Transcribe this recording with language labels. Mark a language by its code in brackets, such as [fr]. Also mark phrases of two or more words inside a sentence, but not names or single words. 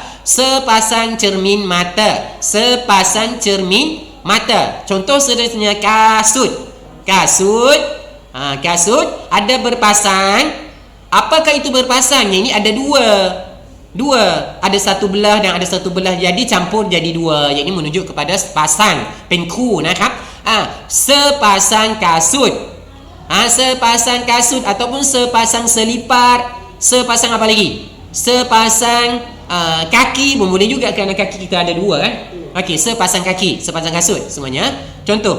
[ms] Sepasang cermin mata, sepasang cermin mata. Contoh sederhana kasut. Kasut ada berpasang. Apakah itu berpasang? Yang ini ada dua, ada satu belah dan ada satu belah, jadi campur jadi dua. Yang ini menunjuk kepada sepasang, [th] เป็นคู่นะครับ [ms] sepasang kasut sepasang kasut ataupun sepasang selipar, sepasang apa lagi, sepasang kaki pun boleh juga kerana kaki kita ada dua kan. Okey, sepasang kaki, sepasang kasut semuanya contoh.